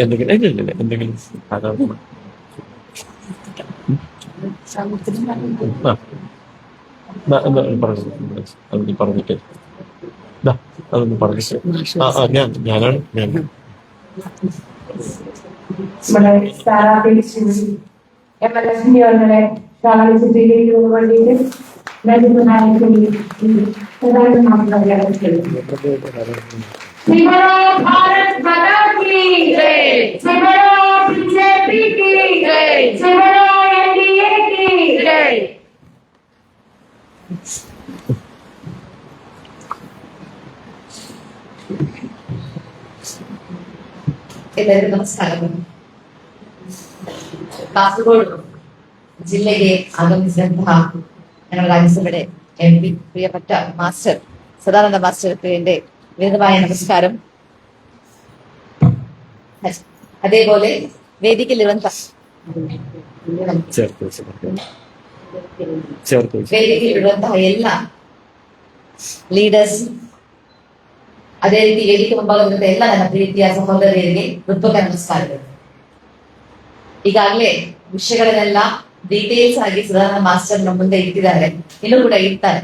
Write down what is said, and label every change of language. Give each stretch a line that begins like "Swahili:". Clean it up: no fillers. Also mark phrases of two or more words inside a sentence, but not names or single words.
Malayalam: എന്തെങ്കിലും അതൊന്ന് പറഞ്ഞിട്ട് അതൊന്ന് പറഞ്ഞിട്ട് ഞാനാണ് നമ്മുടെ സ്ഥാനാർത്ഥി MLS നിയമങ്ങളെ ചിത്രീകരിക്കുന്നതിന് വേണ്ടിയിട്ട്
Hindi: भारत माता की जय, बीजेपी की जय, NDA की जय.
Kannada: ಎಲ್ಲರಿಗೂ ನಮಸ್ಕಾರಗಳು. ಕಾಸರಗೋಡು ಜಿಲ್ಲೆಗೆ ಆಗಮಿಸಿದಂತಹ
Malayalam: ഞങ്ങളുടെ രാജ്യസഭയുടെ MP പ്രിയപ്പെട്ട മാസ്റ്റർ സദാനന്ദ മാസ്റ്റർക്ക് എന്റെ വിനീതമായ നമസ്കാരം. അതേപോലെ വേദിക്കയിലിരുന്ന
Kannada: വേദിക്കയിലിರುವಂತಹ ಎಲ್ಲ ಲೀಡರ್ಸ್, ಅದೇ ರೀತಿ ವೇದಿಕೆ ಮುಂಭಾಗದ ಎಲ್ಲ ನನ್ನ ಪ್ರೀತಿಯ ಸಹೋದರಿಯರಿಗೆ ಹೃತ್ಪೂರ್ವಕ ನಮಸ್ಕಾರಗಳು. ಈಗಾಗಲೇ ವಿಷಯಗಳನ್ನೆಲ್ಲ ಡೀಟೇಲ್ಸ್ ಆಗಿ ಸದಾನಂದ ಮಾಸ್ಟರ್ ನಮ್ಮ ಮುಂದೆ ಇಟ್ಟಿದ್ದಾರೆ, ಇನ್ನೂ ಕೂಡ ಇರ್ತಾರೆ.